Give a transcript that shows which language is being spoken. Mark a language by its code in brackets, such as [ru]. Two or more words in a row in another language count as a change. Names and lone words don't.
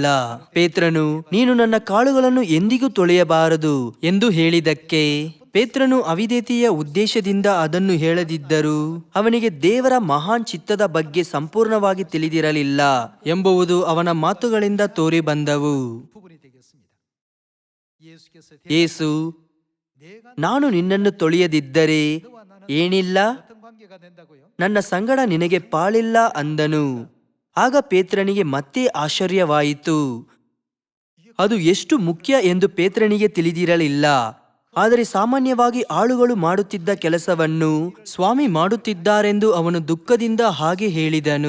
[kn] ಪೇತ್ರನು, ನೀನು ನನ್ನ ಕಾಳುಗಳನ್ನು ಎಂದಿಗೂ ತೊಳೆಯಬಾರದು ಎಂದು ಹೇಳಿದಕ್ಕೆ ಪೇತ್ರನು ಅವಿಧೇಯತೆಯ ಉದ್ದೇಶದಿಂದ ಅದನ್ನು ಹೇಳದಿದ್ದರೂ ಅವನಿಗೆ ದೇವರ ಮಹಾನ್ ಚಿತ್ತದ ಬಗ್ಗೆ ಸಂಪೂರ್ಣವಾಗಿ ತಿಳಿದಿರಲಿಲ್ಲ ಎಂಬುದು ಅವನ ಮಾತುಗಳಿಂದ ತೋರಿ ಬಂದವು. [ko] 부분이 되겠습니다. 예수께서 [kn] ಯೇಸು, [ko] 내가 [kn] ನಾನು ನಿನ್ನನ್ನು ತೊಳೆಯದಿದ್ದರೆ [ko] 너와 나는 [kn] ಏನಿಲ್ಲ, [ko] 어떤 관계가 된다고요? [kn] ನನ್ನ ಸಂಗಡ ನಿನಗೆ ಪಾಳಿಲ್ಲ ಅಂದನು. ಆಗ ಪೇತ್ರನಿಗೆ ಮತ್ತೆ ಆಶ್ಚರ್ಯವಾಯಿತು. ಅದು ಎಷ್ಟು ಮುಖ್ಯ ಎಂದು ಪೇತ್ರನಿಗೆ ತಿಳಿದಿರಲಿಲ್ಲ. ಆದರೆ ಸಾಮಾನ್ಯವಾಗಿ ಆಳುಗಳು ಮಾಡುತ್ತಿದ್ದ ಕೆಲಸವನ್ನು ಸ್ವಾಮಿ ಮಾಡುತ್ತಿದ್ದಾರೆಂದು ಅವನು ದುಃಖದಿಂದ ಹಾಗೆ ಹೇಳಿದನು.